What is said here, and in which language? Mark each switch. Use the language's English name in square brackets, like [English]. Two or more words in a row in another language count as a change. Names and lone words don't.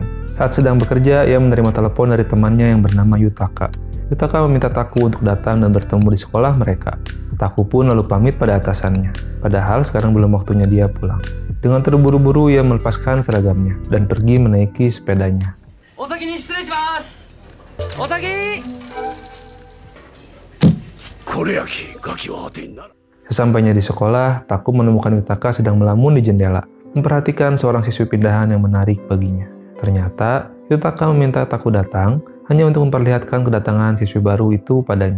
[Indonesian] Saat sedang bekerja, ia menerima telepon dari temannya yang bernama Yutaka. Yutaka meminta Taku untuk datang dan bertemu di sekolah mereka. Taku pun lalu pamit pada atasannya, padahal sekarang belum waktunya dia pulang. Dengan terburu-buru, ia melepaskan seragamnya dan pergi menaiki sepedanya. [Japanese] お先に失礼 お先! [Indonesian] Sesampainya di sekolah, Taku menemukan Yutaka sedang melamun di jendela, memperhatikan seorang siswi pindahan yang menarik baginya. Ternyata, Yutaka meminta Taku datang hanya untuk memperlihatkan kedatangan siswi baru itu padanya.